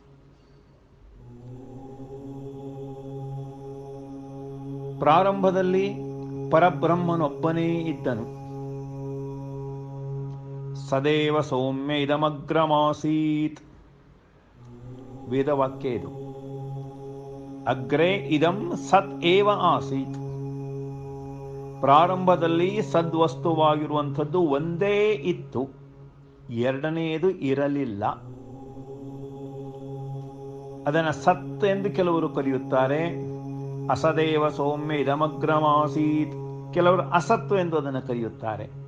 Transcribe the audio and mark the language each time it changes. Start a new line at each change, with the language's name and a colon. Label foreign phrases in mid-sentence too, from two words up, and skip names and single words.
Kannada: ಪ್ರಾರಂಭದಲ್ಲಿ ಪರಬ್ರಹ್ಮನೊಬ್ಬನೇ ಇದ್ದನು.
Sanskrit: ಸದೇವ ಸೌಮ್ಯ ಇದಮಗ್ರಮಾಸೀತ್,
Kannada: ವೇದವಾಕ್ಯ ಇದು.
Sanskrit: ಅಗ್ರೇ ಇದಂ ಸತ್ ಏವ ಆಸೀತ್.
Kannada: ಪ್ರಾರಂಭದಲ್ಲಿ ಸದ್ವಸ್ತುವಾಗಿರುವಂಥದ್ದು ಒಂದೇ ಇತ್ತು, ಎರಡನೆಯದು ಇರಲಿಲ್ಲ. ಅದನ್ನು ಸತ್ ಎಂದು ಕೆಲವರು ಕರೆಯುತ್ತಾರೆ.
Sanskrit: ಅಸದೇವ ಸೌಮ್ಯ ಇದಮಗ್ರಮಾಸೀತ್,
Kannada: ಕೆಲವರು ಅಸತ್ತು ಎಂದು ಅದನ್ನು ಕರೆಯುತ್ತಾರೆ.